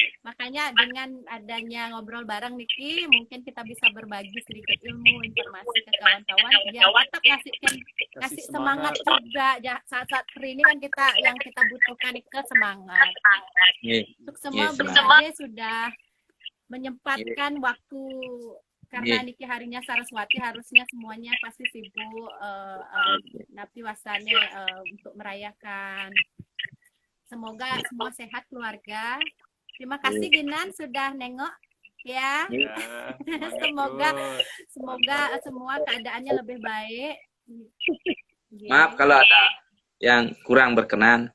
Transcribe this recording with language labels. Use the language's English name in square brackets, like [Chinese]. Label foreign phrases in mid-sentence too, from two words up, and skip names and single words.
[Indonesian] Makanya dengan adanya ngobrol bareng Niki, mungkin kita bisa berbagi sedikit ilmu, informasi ke kawan-kawan, biar tetap kasih semangat juga. Saat-saat hari ini kan yang kita butuhkan itu semangat. Iya. Untuk semua Iya, Blimade sudah menyempatkan waktu, karena Niki harinya Saraswati, harusnya semuanya pasti sibuk [Balinese] napi wasane [Indonesian] untuk merayakan. Semoga semua sehat keluarga. Terima kasih Ginan sudah nengok ya. Ya, Semoga semangat terus. semua keadaannya lebih baik. Maaf kalau ada yang kurang berkenan.